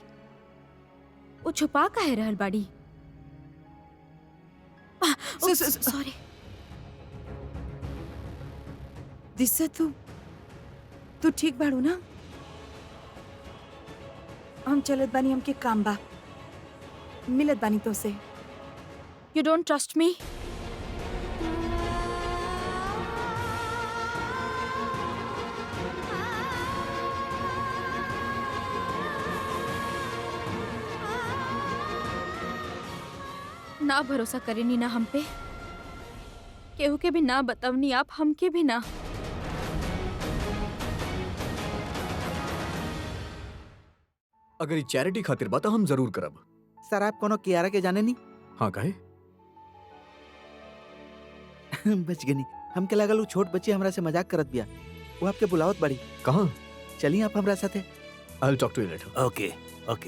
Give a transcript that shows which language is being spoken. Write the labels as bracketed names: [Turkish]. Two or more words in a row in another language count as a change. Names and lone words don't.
[Bhojpuri] वो छुपा काहे रहल बाड़ी? सॉरी। दिशा तू ठीक बाड़ू ना? हम चलत बानी, हमके काम बा, मिलत बानी तो से। [English] You don't trust me? [Bhojpuri] ना भरोसा करेनी ना हम पे, केहू के भी ना बतावनी, आप हमके भी ना। अगर ये चैरिटी खातिर बा तो हम जरूर करब। सर आप कोनो कियारा के जाने नहीं? हाँ काहे? बच गनी। हमके लागल उ छोट बच्ची हमरा से मजाक करत बिया। वो आपके बुलावत बड़ी। कहाँ? चलिए आप हमरा साथे। [English] I will talk to you later. okay okay